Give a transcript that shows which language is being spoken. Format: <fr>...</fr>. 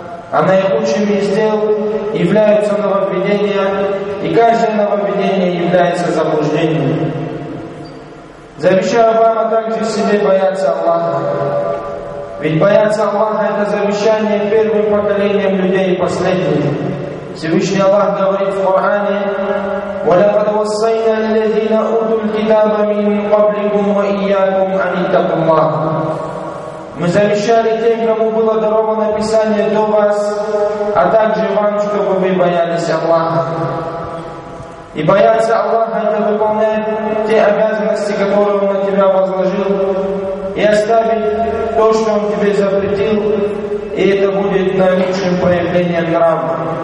<ru>А наилучшими из дел являются нововведения, и каждое нововведение является заблуждением. Завещаю вам, а также себе бояться Аллаха. Ведь бояться Аллаха – это завещание первым поколением людей и последним. Всевышний Аллах говорит в Коране:</ru> <ar>وَلَقَدْ وَصَّيْنَا الَّذِينَ أُوتُوا الْكِتَابَ مِنْ قَبْلِكُمْ وَإِيَّاكُمْ أَنِ اتَّقُوا اللَّهَ.</ar> <ru>Мы завещали тем, кому было даровано Писание до вас, а также вам, чтобы вы боялись Аллаха. И бояться Аллаха — это выполнять те обязанности, которые Он на тебя возложил, и оставить то, что Он тебе запретил, и это будет наилучшим проявлением нрава.</ru>